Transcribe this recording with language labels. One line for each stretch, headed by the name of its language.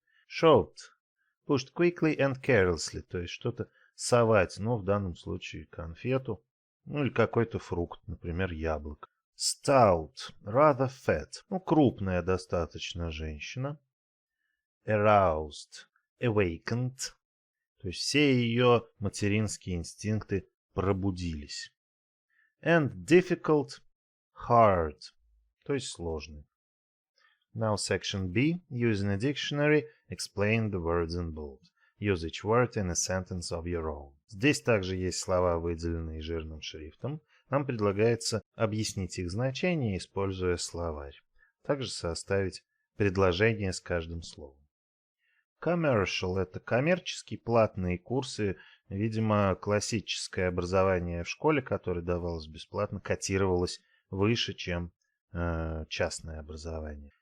English: Showed, pushed quickly and carelessly,
Russian: то есть что-то совать, в данном случае конфету, или какой-то фрукт, например, яблоко.
English: Stout, rather fat,
Russian: крупная достаточно женщина.
English: Aroused, awakened,
Russian: то есть все ее материнские инстинкты пробудились.
English: And difficult, hard,
Russian: то есть сложный.
English: Now section B, using a dictionary, explain the words in bold. Use each word in a sentence of your own.
Russian: Здесь также есть слова, выделенные жирным шрифтом. Нам предлагается объяснить их значение, используя словарь. Также составить предложение с каждым словом. Commercial – это коммерческие платные курсы. Видимо, классическое образование в школе, которое давалось бесплатно, котировалось выше, чем частное образование.